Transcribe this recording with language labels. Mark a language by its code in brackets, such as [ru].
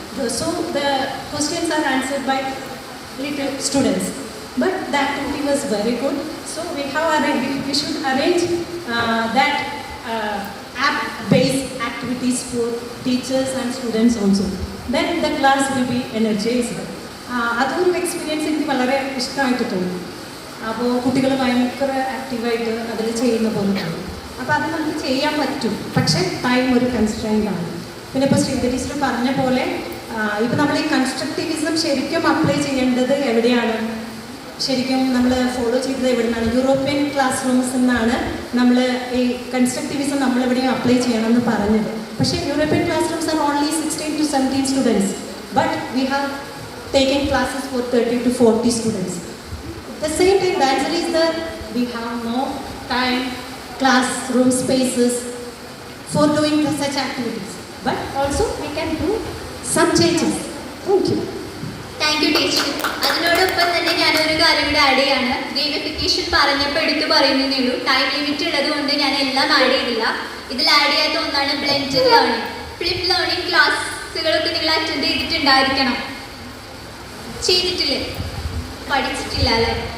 [en] So the questions are answered by little students, but the activity was very good. So we should arrange that app-based activities for teachers and students also. Then the class will be energized. [ml] അതൊരു experience എനിക്ക് വളരെ ഇഷ്ടമായിട്ട് തോന്നി. അപ്പോൾ കുട്ടികൾ ഭയങ്കര ആക്റ്റീവായിട്ട് അതിൽ ചെയ്യുന്ന പോലെ തോന്നി. അപ്പോൾ അത് നമുക്ക് ചെയ്യാൻ പറ്റും, പക്ഷേ ടൈം ഒരു കൺസ്ട്രെയിൻ്റ് ആണ്. പിന്നെ ഇപ്പോൾ ശ്രീധ ടീച്ചർ പറഞ്ഞ പോലെ ഇപ്പോൾ നമ്മൾ ഈ കൺസ്ട്രക്റ്റിവിസം ശരിക്കും അപ്ലൈ ചെയ്യേണ്ടത് എവിടെയാണ്, ശരിക്കും നമ്മൾ ഫോളോ ചെയ്തത് എവിടെയാണ്? യൂറോപ്യൻ ക്ലാസ് റൂംസിൽ നിന്നാണ് നമ്മൾ ഈ കൺസ്ട്രക്റ്റിവിസം നമ്മളെവിടെയും അപ്ലൈ ചെയ്യണമെന്ന് പറഞ്ഞത്. [en] പക്ഷേ European class rooms are only 16 to 17 students, but we have taken classes for 30 to 40 students. The same time the answer is that we have no time, classroom spaces for doing such activities. But also we can do some changes. Thank you. Thank you teacher. [ml] അതിനോടൊപ്പം തന്നെ ഞാനൊരു കാര്യം കൂടെ add ചെയ്യാണ്. Gamification പറഞ്ഞപ്പോൾ എടുത്തു പറയുന്നതേ ഉള്ളൂ. ടൈം ലിമിറ്റ് ഉള്ളത് കൊണ്ട് ഞാൻ എല്ലാം ആഡ് ചെയ്തില്ല. ഇതിൽ ആഡ് ചെയ്യാത്ത ഒന്നാണ് ബ്ലെൻഡഡ് ലേണിംഗ്. ഫ്ലിപ്പ് ലേണിംഗ് ക്ലാസ്സുകളൊക്കെ നിങ്ങൾ അറ്റൻഡ് ചെയ്തിട്ടുണ്ടായിരിക്കണം. ചെയ്തിട്ടില്ലേ? പഠിച്ചിട്ടില്ല അല്ലേ?